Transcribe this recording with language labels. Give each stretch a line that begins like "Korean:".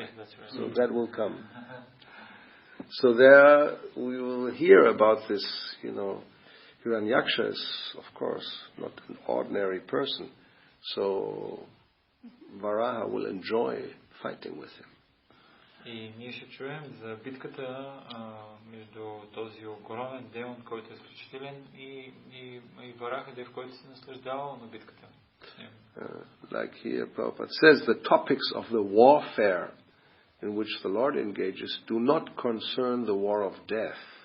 English: Yes, that's right. So that will come. So there we will hear about this, Hiranyaksha is, of course, not an ordinary person. So Varaha will enjoy fighting with him.
Bulgarian: И ние ще чуем за битката между този огромен демон, който е изключителен, и Вараха, в който се наслаждавал на битката.
English: Like here Prabhupada says, the topics of the warfare in which the Lord engages do not concern the war of death.